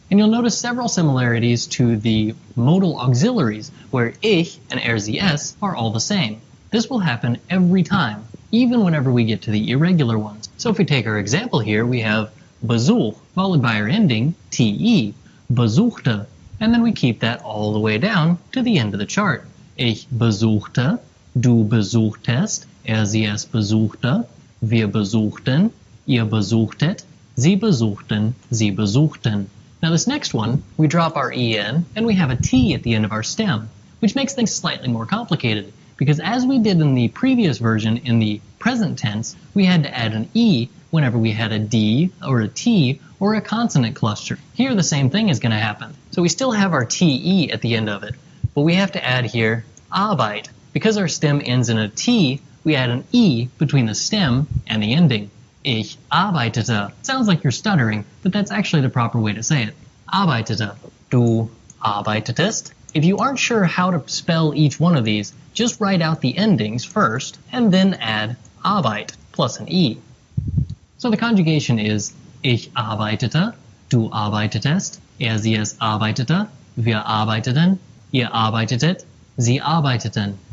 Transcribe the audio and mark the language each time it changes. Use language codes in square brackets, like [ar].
[en] And you'll notice several similarities to the modal auxiliaries, where ich and ers are all the same. This will happen every time, even whenever we get to the irregular ones. So if we take our example here, we have Besuch, followed by our ending, te, besuchte, and then we keep that all the way down to the end of the chart. [de] Ich besuchte, du besuchtest, es besuchte, wir besuchten, ihr besuchtet, sie besuchten, sie besuchten. [en] Now this next one, we drop our en and we have a t at the end of our stem, which makes things slightly more complicated, because as we did in the previous version in the present tense, we had to add an e whenever we had a d or a t or a consonant cluster. Here the same thing is going to happen. So we still have our te at the end of it, but we have to add here Arbeit. Because our stem ends in a t, we add an e between the stem and the ending. [de] Ich arbeitete. [en] Sounds like you're stuttering, but that's actually the proper way to say it. [de] Arbeitete. Du arbeitetest. [en] If you aren't sure how to spell each one of these, just write out the endings first, and then add Arbeit plus an e. So the conjugation is [de] Ich arbeitete, du arbeitetest, es arbeitete, wir arbeiteten, ihr arbeitetet, sie arbeiteten.